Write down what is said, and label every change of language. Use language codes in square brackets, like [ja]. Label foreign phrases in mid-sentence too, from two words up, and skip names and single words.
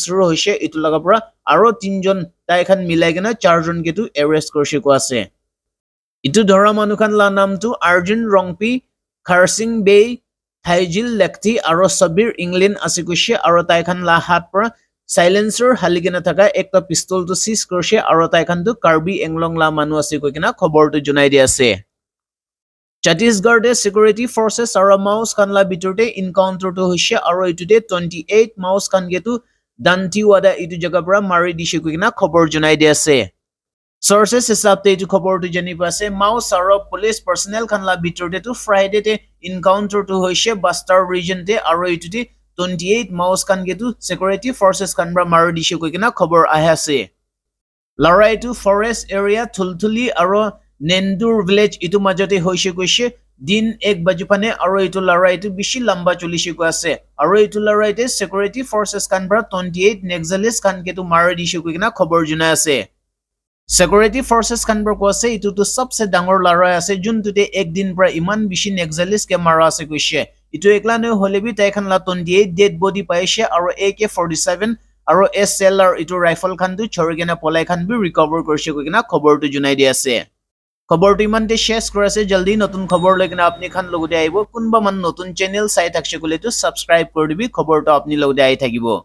[nag] shuru hoise itu laga para aro 3 jon tai khan milai gena 4 jon ke tu arrest korishi ko ase Itu dhora manukan la naam tu Arjun Rongpi, Kharsing Bay, Thaijil Lekti aro Sabir England asikushi aro taikhan la hat pra silencer haligena thaka ekta pistol tu seize korse aro taikhan tu Karbi Anglong la manu asikokina khobor tu junai di ase Chhattisgarh de [en] security forces [nag] aro mouse kan la biturte encounter tu hoise aro itude 28 mouse kan getu Dantiwada itu jaga pra mari dishikokina khobor junai di ase Sources হিচাপতে এইটো খবৰটো জানিব আছে মাউস আৰু [en] police personnel [nag] খানলা বিটৰতে তো ফ্ৰাইডে তে এনকাউন্টাৰ তো হৈছে বাস্টাৰ ৰিজন তে আৰু ইটোতে 28 মাউস খান গেটো [en] security forces [nag] খানবা মাৰি দিছে কৈ কিনা খবৰ আহে আছে লৰাইটো [en] forest area [nag] থুলথুলি আৰু নেন্দুৰ ভিলেজ ইটো মাজতে হৈছে কৈছে দিন 1 বাজুপানে আৰু ইটো লৰাইটো বেছি লম্বা চলিছে কৈ আছে আৰু ইটো লৰাইতে [en] security forces [nag] খানবা 28 নেক্সালিস খান গেটো মাৰি দিছে কৈ কিনা খবৰ জনাই আছে [en] Security forces [nag] kanbar ko ase itu to sabse dangor lara ase juntude ek din pra iman bishi nexalis ke mara ase koise itu ekla ne holebi tai khan la 28 [en] dead body [nag] paise aro AK47 aro SLR itu rifle khan tu chorigena polai khan bi recover korse ko kina khobor tu junai di ase খবর তো ইমানতে শেষ কৰাছে জলদি নতুন খবর লগিনা আপনি খান লগতে আইব কোনবা মান নতুন চ্যানেল চাই থাকছে কলে তো সাবস্ক্রাইব কৰি দিবি খবৰটো আপনি লগতে আই থাকিব